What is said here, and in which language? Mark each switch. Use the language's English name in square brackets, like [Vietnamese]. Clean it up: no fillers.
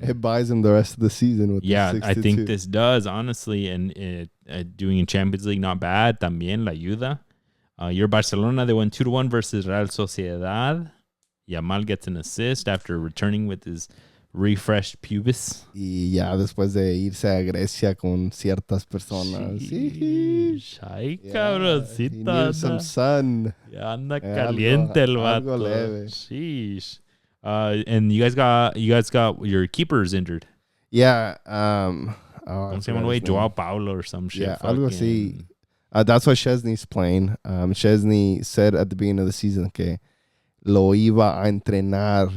[English] It buys him the rest of the season. With I think this does, honestly. And doing in Champions League, not bad. [Spanish] También la ayuda. [English] Your Barcelona, they won 2-1 versus Real Sociedad. Yamal gets an assist after returning with his refreshed pubis. [Spanish] Y ya después de irse a Grecia con ciertas personas. Ay, [English] Yeah, [Spanish] cabroncita. [English] he needs some sun. [Spanish] Ya anda caliente el vato. Algo leve. [English] Sheesh. And you guys got your keepers injured. Yeah. [Spanish] ¿Cómo se llama el güey? [English] Joao Paulo or some shit. [Spanish] Yeah, algo así. [English] That's why Szczesny's playing. Szczesny said at the beginning of the season [Spanish] que lo iba a entrenar.